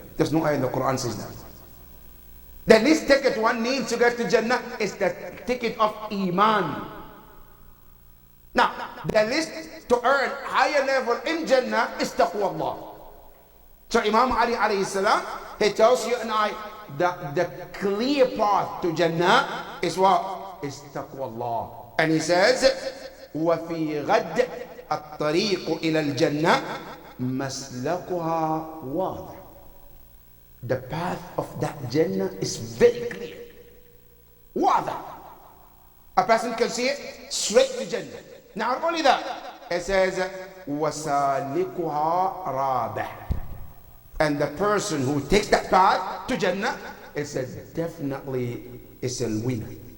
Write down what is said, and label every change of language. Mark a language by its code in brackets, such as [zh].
[en] There's no ayah in the Quran says that. The least ticket one needs to get to Jannah is the ticket of Iman. Now, the least to earn higher level in Jannah is taqwa Allah. So Imam Ali alayhi salam, he tells you and I that the clear path to Jannah is what? Is taqwa Allah. And he says, [ar] وَفِي غَدْ الطَّرِيقُ إِلَى الْجَنَّةِ مَسْلَكُهَا وَاضِحٌ. [en] The path of that Jannah is very clear. Wadah. A person can see it straight to Jannah. Not only that, it says, [ar] وَسَالِكُهَا رَابِحٌ. [en] And the person who takes that path to Jannah, it says definitely is a winner.